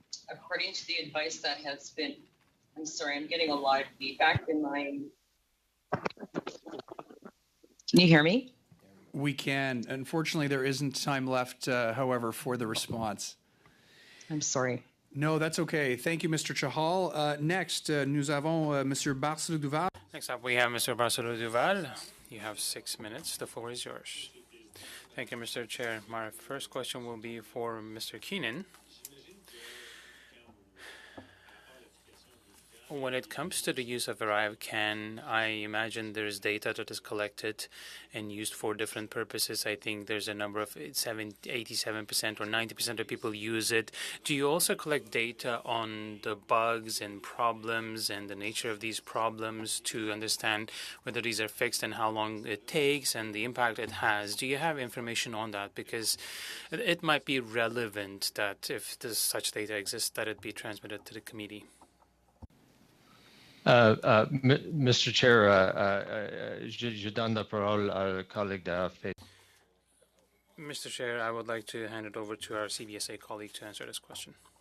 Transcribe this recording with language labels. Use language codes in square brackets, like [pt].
[en] According to the advice that has been, I'm sorry, I'm getting a lot of feedback in my. Can you hear me? We can. Unfortunately, there isn't time left, however, for the response. I'm sorry. No, that's okay. Thank you, Mr. Chahal. Next, [fr] nous avons Monsieur Barcelou Duval. [en] Next up, we have Mr. Barcelou Duval. You have 6 minutes. The floor is yours. Thank you, Mr. Chair. My first question will be for Mr. Keenan. When it comes to the use of ArriveCAN, I imagine there's data that is collected and used for different purposes. I think there's a number of 87% or 90% of people use it. Do you also collect data on the bugs and problems and the nature of these problems to understand whether these are fixed and how long it takes and the impact it has? Do you have information on that? Because it might be relevant that if such data exists, that it be transmitted to the committee. Mr. [fr] Chair, je donne la parole à collègue d'AFP. [en] Mr. Chair, I would like to hand it over to our CBSA colleague to answer this question.